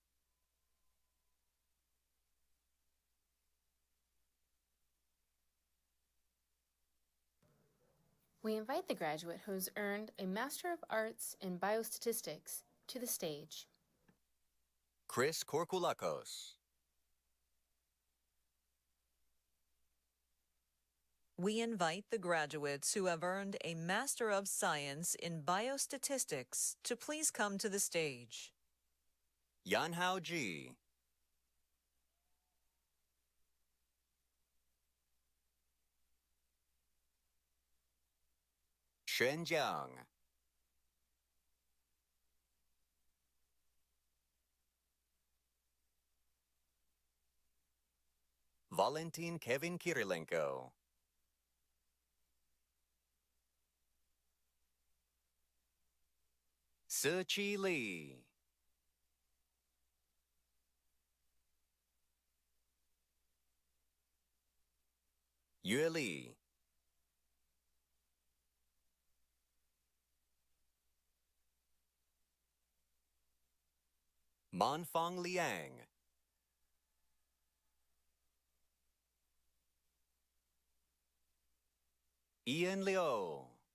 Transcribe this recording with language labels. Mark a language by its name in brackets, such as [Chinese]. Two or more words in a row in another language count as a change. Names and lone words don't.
[English] We invite the graduate who has earned a Master of Arts in Biostatistics to the stage. Chris Korkulakos. We invite the graduates who have earned a Master of Science in Biostatistics to please come to the stage. Yanhao Ji. Shen Jiang. Valentin Kevin Kirilenko. Siqi Li. Yue Li. Manfang Liang. Ian Liu.